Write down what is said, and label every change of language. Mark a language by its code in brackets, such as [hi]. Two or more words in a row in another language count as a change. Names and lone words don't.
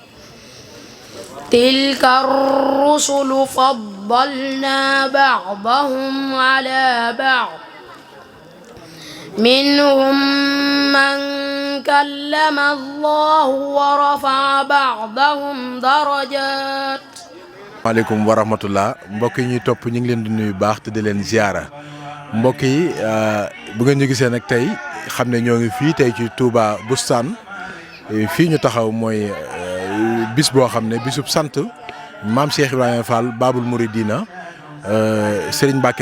[ar] تلك الرسل فضلنا بعضهم على بعض منهم من كلم الله ورفع بعضهم درجات. عليكم ورحمة الله [wo] mbokk yi ñuy topp ñu ngi leen di nuyu baax te di leen ziara mbokk yi bu ngeen ñu gisee nag tey xam ne ñoo ngi fii tey ci Touba Boustane fii ñu taxaw mooy bis boo xam ne bisub sant maam Cheikh Ibrahima Fall Babul Mouridina Serigne Mbacke